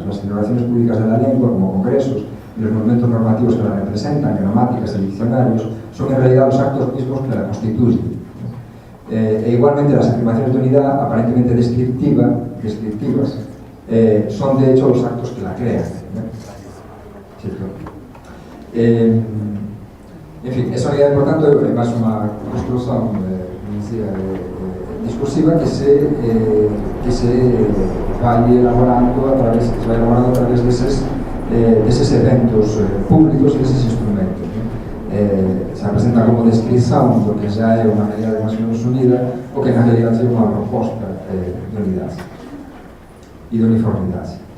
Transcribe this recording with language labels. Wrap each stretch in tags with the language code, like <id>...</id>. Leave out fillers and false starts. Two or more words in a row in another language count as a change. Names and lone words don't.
<es>Las celebraciones públicas de la lengua, como congresos, y los monumentos normativos que la representan, gramáticas y diccionarios, son en realidad los actos mismos que la constituyen. Igualmente, las afirmaciones de unidad, aparentemente descriptivas, son de hecho los actos que la crean, ¿no? ¿Cierto? En fin, esa unidad, por tanto,</es> <gl>é máis unha construción discursiva que se vai elaborando a través deses eventos públicos e deses instrumentos, ¿no?</gl> <es>Se presenta como descripción</es> <gl>do que xa é unha realidade máis ou menos unida, o que na realidade é unha proposta de unidade e de uniformidade.</gl>